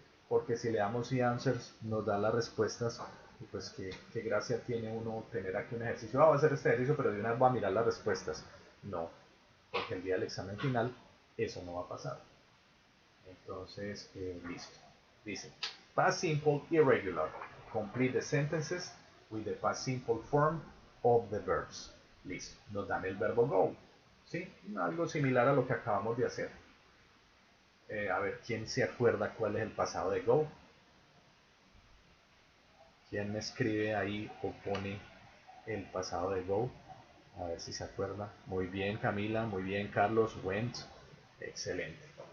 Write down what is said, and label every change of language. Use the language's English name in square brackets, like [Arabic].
[Spanish] porque si le damos sí answers nos da las respuestas y pues qué gracia tiene uno tener aquí un ejercicio. Voy a hacer este ejercicio pero de una vez voy a mirar las respuestas. No, porque el día del examen final eso no va a pasar. Entonces, listo. Dice, past simple irregular. [English] Complete the sentences with the past simple form of the verbs. [Spanish] Listo. Nos dan el verbo go. ¿Sí? Algo similar a lo que acabamos de hacer. A ver, ¿quién se acuerda cuál es el pasado de go? ¿Quién me escribe ahí o pone el pasado de go? A ver si se acuerda. Muy bien, Camila. Muy bien, Carlos. Went. Excelente.